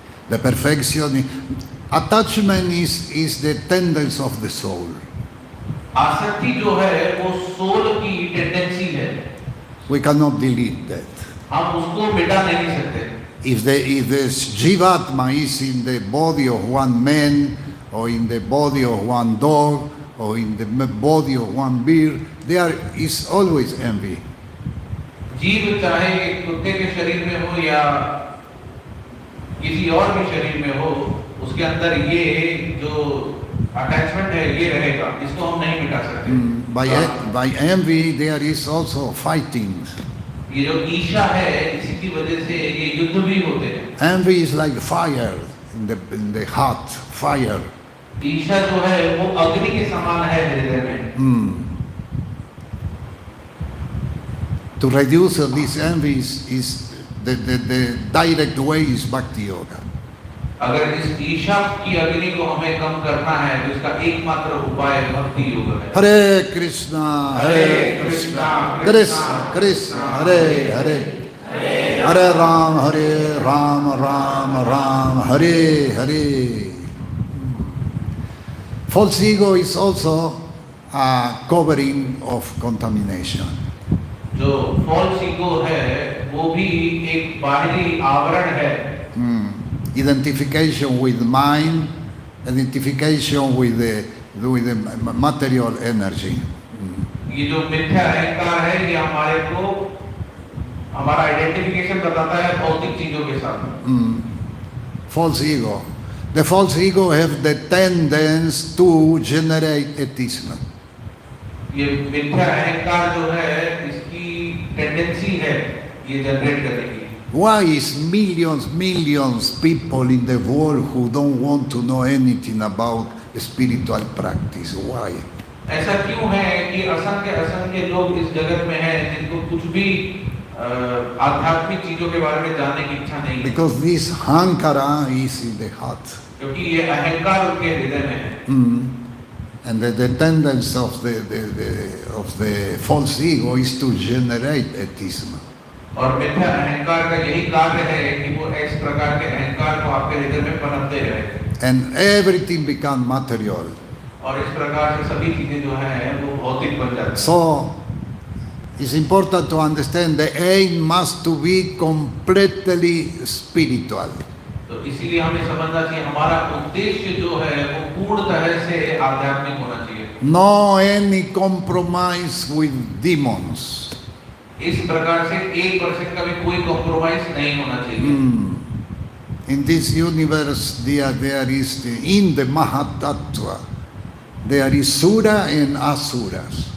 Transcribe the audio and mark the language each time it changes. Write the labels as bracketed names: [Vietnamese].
[English] The perfection attachment is the tendency of the soul. [Hindi] आसक्ति जो है वो सोल की टेंडेंसी है। [English] We cannot delete that. [Hindi] हम उसको मिटा नहीं सकते। [English] If the Jivatma is in the body of one man, or in the body of one dog, or in the body of one bear, there is always envy. [Hindi] जीव चाहे एक कुत्ते के शरीर में हो या किसी और भी शरीर में हो, उसके अंदर ये जो अटैचमेंट है ये रहेगा, इसको हम नहीं मिटा सकते। [English] By envy there is also fighting. [Hindi] ये जो ईर्ष्या है इसी की वजह से ये युद्ध भी होते हैं। [English] Envy is like fire in the heart, fire. [Hindi] ईर्ष्या जो है वो अग्नि के समान है हृदय में। [English] To reduce this envy is the direct way is bhakti yoga. [Hindi] अगर इस ईर्ष्या की अग्नि को हमें कम करना है तो इसका एकमात्र उपाय भक्ति योग है। [Sanskrit] हरे कृष्णा कृष्णा कृष्णा हरे हरे, हरे Ram Ram Ram Hare Hare. [English] False ego is also a covering of contamination. [Hindi] जो false ego है वो भी एक बाहरी आवरण है। [English] Identification with mind, identification with the material energy. [Hindi] ये जो मिथ्या अहंकार है ये हमारे को हमारा आइडेंटिफिकेशन बताता है भौतिक चीजों के साथ। [English] False ego. The false ego have the tendency to generate atheism. [Hindi] ये मिथ्या अहंकार जो है इसकी टेंडेंसी है ये जनरेट करने की। [English] Why is millions people in the world who don't want to know anything about spiritual practice? Why? [Hindi] ऐसा क्यों है कि असंख्य लोग इस जगत में हैं जिनको कुछ भी आध्यात्मिक चीजों के बारे में जानने की इच्छा नहीं है? [English] Because this hankara is in the heart. [Hindi] क्योंकि ये अहंकार उनके हृदय में है। [English] And the tendency of the false ego is to generate atheism. [Hindi] और मिथ्या अहंकार का यही कार्य है कि वो इस प्रकार के अहंकार को आपके हृदय में पनपते रहे। [English] And everything become material. [Hindi] और इस प्रकार से सभी चीजें जो हैं वो भौतिक बन जाती हैं। [English] So it's important to understand the aim must to be completely spiritual. [Hindi] तो इसीलिए हमें समझना चाहिए हमारा उद्देश्य जो है वो पूर्ण तरह से आध्यात्मिक होना चाहिए। [English] No any compromise with demons. [Hindi] इस प्रकार से 1% का भी कोई कॉम्प्रोमाइज नहीं होना चाहिए। [English] In this universe there is in the Mahatattva there is Sura and Asuras.